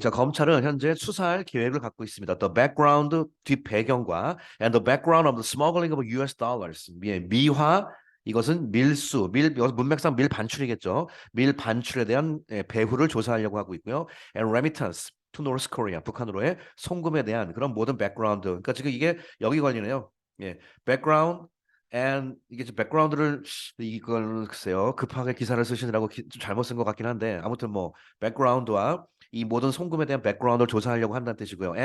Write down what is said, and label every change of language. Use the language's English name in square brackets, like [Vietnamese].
[Korean] 자, 검찰은 현재 수사할 계획을 갖고 있습니다. [English] The background, [Korean] 뒷 배경과 [English] and the background of the smuggling of US dollars. [Korean] 미화, 이것은 밀수, 이것은 문맥상 밀 반출이겠죠. 밀 반출에 대한 배후를 조사하려고 하고 있고요. [English] And remittance to North Korea. [Korean] 북한으로의 송금에 대한 그런 모든 백그라운드. 그러니까 지금 이게 여기 걸리네요. background and 이게 백그라운드를 이걸 글쎄요 급하게 기사를 쓰시느라고 좀 잘못 쓴 것 같긴 한데 아무튼 뭐 백그라운드와 이 모든 송금에 대한 백그라운드를 조사하려고 한다는 뜻이고요.